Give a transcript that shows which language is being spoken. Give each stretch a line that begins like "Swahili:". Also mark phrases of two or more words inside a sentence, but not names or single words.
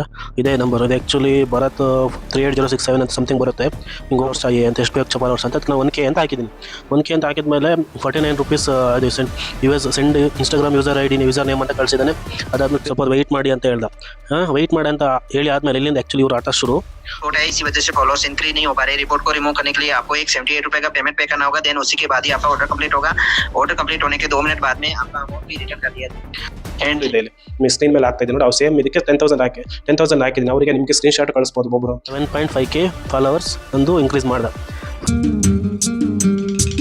Kannada: ಇದೇ ನಂಬರ್ ಇದೆ ಆ್ಯಕ್ಚುಲಿ, ಭರತ್ 38067 ಅಂತ ಸಮಥಿಂಗ್ ಬರುತ್ತೆ. ಹಿಂಗೆ ಓರ್ಸ್ ಆಗಿ ಅಂತ ಎಷ್ಟು ಬೇಕು ಫಾಲೋವರ್ಸ್ ಅಂತ ನಾನು 1K ಅಂತ ಹಾಕಿದ್ದೀನಿ. 1K ಅಂತ ಹಾಕಿದ್ಮೇಲೆ 49 ರೂಪೀಸ್ ಅದು
English: send Instagram user ID user name
Kannada: ಅಂತ ಕಳಿಸಿದ್ದಾನೆ. ಅದಾದ್ಮೇಲೆ ಸ್ವಲ್ಪ ವೆಯ್ಟ್ ಮಾಡಿ ಅಂತ ಹೇಳ್ದ. ವೆಯ್ಟ್ ಮಾಡಿ ಅಂತ ಹೇಳಿ ಆದ್ಮೇಲೆ ಇಲ್ಲಿಂದ ಆ್ಯಕ್ಚುಲಿ ಇವ್ರು ಆಟ ಶುರು.
Hindi: इसी वजह से
English: followers increase
Hindi: नहीं हो पा रहे। रिपोर्ट को रिमूव करने के लिए आपको एक 78 रुपए का
English: payment pay
Hindi: करना होगा। देन उसी के बाद ही आपका
English: order complete
Hindi: होगा।
English: order complete
Hindi: होने के 2 मिनट बाद में आपका अमाउंट भी रिटर्न कर दिया
Kannada: ಆ್ಯಂಡ್ ಇಲ್ಲಿ ನಿಮ್ಮ ಸ್ಕ್ರೀನ್ ಮೇಲೆ ಆಗ್ತಾ ಇದೆ ನೋಡಿ, ಅವ್ರು ಸೇಮ್ ಇದಕ್ಕೆ 10,000 ಹಾಕಿದ್ದೀನಿ. ಅವರಿಗೆ ನಿಮಗೆ
English: screen shot
Kannada: ಕಳಿಸ್ಬೋದು. ಒಬ್ಬರು 7.5K ಫಾಲೋವರ್ಸ್ ಒಂದು ಇನ್ಕ್ರೀಸ್ ಮಾಡ್ದ.